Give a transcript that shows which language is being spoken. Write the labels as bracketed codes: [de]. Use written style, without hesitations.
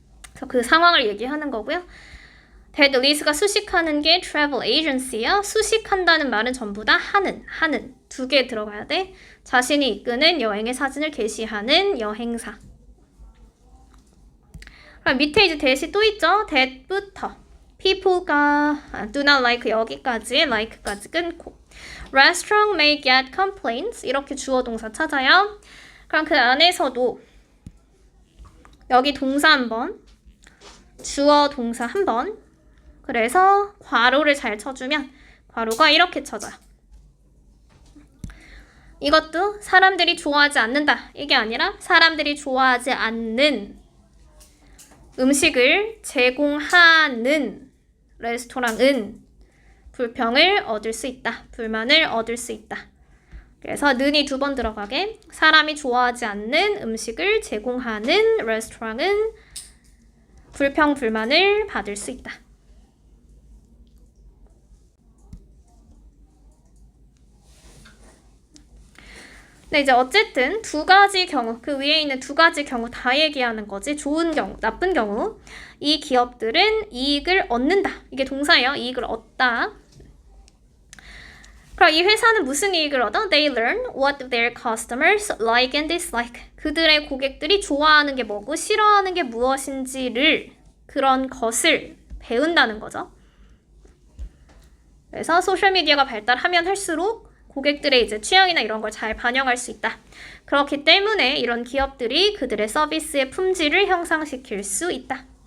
[ko] 그래서 그 상황을 얘기하는 거고요. that lease가 수식하는 게 travel agency야. 수식한다는 말은 전부 다 하는 2개 들어가야 돼. 자신이 이끄는 여행의 사진을 게시하는 여행사. 그럼 밑에 이제 that이 또 있죠. that부터 [en] people가 do not like [ko] 여기까지 like까지 끊고 [en] restaurant may get complaints [ko] 이렇게 주어 동사 찾아요. 그럼 그 안에서도 여기 동사 한 번, 주어 동사 한 번, 그래서 괄호를 잘 쳐주면 괄호가 이렇게 쳐져요. 이것도 사람들이 좋아하지 않는다. 이게 아니라 사람들이 좋아하지 않는 음식을 제공하는 레스토랑은 불평을 얻을 수 있다. 불만을 얻을 수 있다. 그래서 는이 두 번 들어가게 사람이 좋아하지 않는 음식을 제공하는 레스토랑은 불평, 불만을 받을 수 있다. 네, 이제 어쨌든 두 가지 경우, 그 위에 있는 두 가지 경우 다 얘기하는 거지. 좋은 경우, 나쁜 경우. 이 기업들은 이익을 얻는다. 이게 동사예요. 이익을 얻다. 그럼 이 회사는 무슨 이익을 얻어? [en] They learn what their customers like and dislike. [ko] 그들의 고객들이 좋아하는 게 뭐고 싫어하는 게 무엇인지를 그런 것을 배운다는 거죠. 그래서 소셜미디어가 발달하면 할수록 고객들의 이제 취향이나 이런 걸 잘 반영할 수 있다. 그렇기 때문에 이런 기업들이 그들의 서비스의 품질을 향상시킬 수 있다.